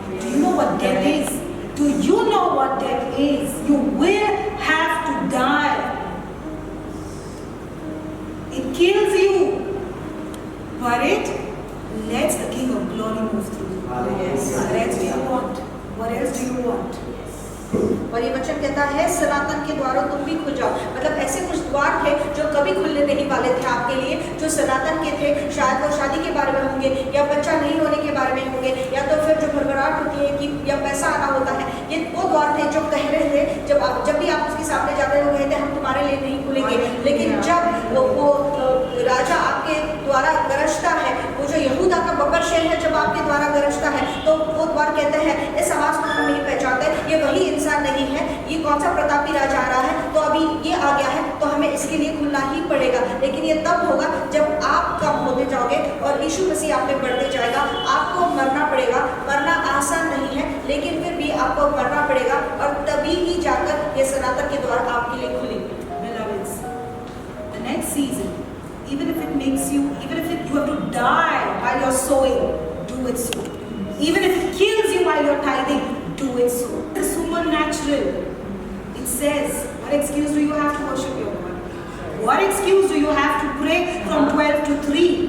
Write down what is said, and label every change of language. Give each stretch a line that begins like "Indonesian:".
English: Do you know what death is? Do you know what death is? You will have to die. It kills you, but it lets the King of Glory move through you. What else do you want? What else do you want?
Hindi: और ये वचन कहता है सनातन के द्वारों तुम भी खुल जाओ। मतलब ऐसे कुछ द्वार थे जो कभी खुलने नहीं वाले थे आपके लिए, जो सनातन के थे। शायद वो शादी के बारे में होंगे, या बच्चा नहीं होने के बारे में होंगे, या तो फिर जो भरभराहट होती है कि या पैसा आना होता है। ये वो द्वार थे जो कह रहे थे, जब भी आप उसके सामने जाते थे वो कहते हम तुम्हारे लिए नहीं खुलेंगे। लेकिन जब वो राजा आपके द्वारा गरजता है, वो जो यहूदा का बब्बर शहर है, जब आपके द्वारा गरजता है, तो वो द्वार कहते हैं इस आवाज को हम नहीं पहचानते, ये वही इंसान नहीं है, ये कौन सा प्रतापी राजा आ रहा है, तो अभी ये आ गया है, तो हमें इसके लिए खुलना ही पड़ेगा। लेकिन ये तब होगा जब आप कम होते जाओगे और यीशु मसीह आप में बढ़ते जाएगा। आपको मरना पड़ेगा, मरना आसान नहीं है, लेकिन फिर भी आपको मरना पड़ेगा, और तभी ही जाकर ये सनातन के द्वार आपके लिए खुलेंगे।
English: Beloveds, the next season, even if it makes you, even if you have to die while you're sowing, do it so. Even if it kills you while you're tithing, do it so. The supernatural. It says, what excuse do you have to worship your God? What excuse do you have to pray from 12 to 3?